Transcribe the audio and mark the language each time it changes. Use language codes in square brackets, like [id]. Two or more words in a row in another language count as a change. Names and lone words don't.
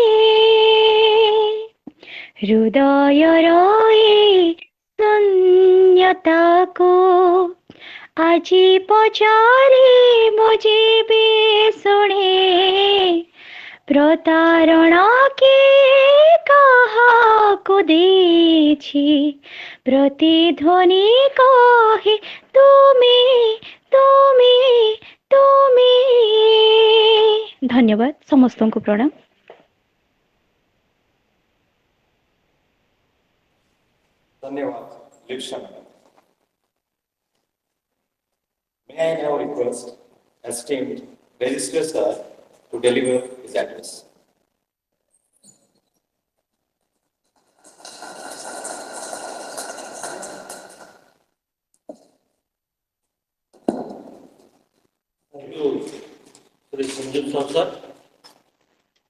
[or] ହୃଦୟର ଏ ଶୂନ୍ୟତାକୁ ଆଜି ପଚାରେ ମୋ ଯିବି ଶୁଣେ ପ୍ରତାରଣା କି କାହାକୁ ଦେଇଛି ପ୍ରତିଧ୍ୱନି କହେ ତୁମେ ତୁମେ ତୁମେ ଧନ୍ୟବାଦ ସମସ୍ତଙ୍କୁ ପ୍ରଣାମ। Dhanyavad, Lipsa Madam. [en] May I now request esteemed Register Sir to deliver his address. Thank you, Sri Sanjeev sir.